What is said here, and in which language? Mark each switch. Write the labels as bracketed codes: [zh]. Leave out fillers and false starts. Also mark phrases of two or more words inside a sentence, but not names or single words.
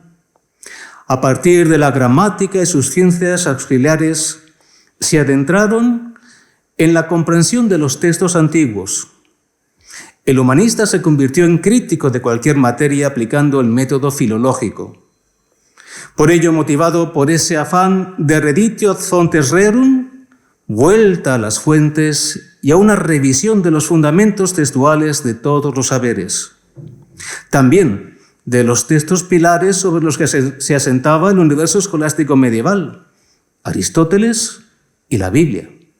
[es] A partir de la gramática y sus ciencias auxiliares, se adentraron en la comprensión de los textos antiguos. El humanista se convirtió en crítico de cualquier materia aplicando el método filológico. Por ello, motivado por ese afán de [la] reditio ad fontes rerum, [es] vuelta a las fuentes y a una revisión de los fundamentos textuales de todos los saberes. También de los textos pilares sobre los que se asentaba el universo escolástico medieval, Aristóteles y la Biblia.